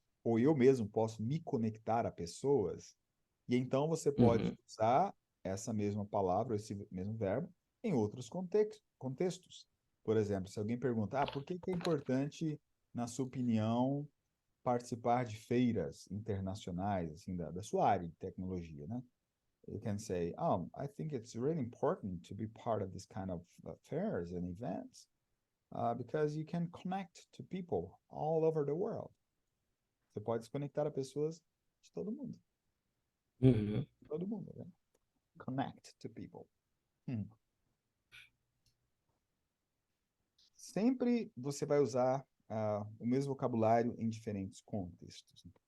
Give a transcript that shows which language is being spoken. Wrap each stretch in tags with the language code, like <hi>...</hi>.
<pt>ou eu mesmo posso me conectar a pessoas, e então você pode Uhum. usar essa mesma palavra, esse mesmo verbo, em outros contextos. Por exemplo, se alguém pergunta, por que é importante, na sua opinião, participar de feiras internacionais, assim, da sua área de tecnologia, né?</pt> <en>You can say, I think it's really important to be part of this kind of fairs and events because you can connect to people all over the world.</en> <pt>Você pode se conectar a pessoas de todo mundo. Uhum. Todo mundo, né?</pt> <en>Connect to people.</en> <pt>Sempre você vai usar o mesmo vocabulário em diferentes contextos.</pt>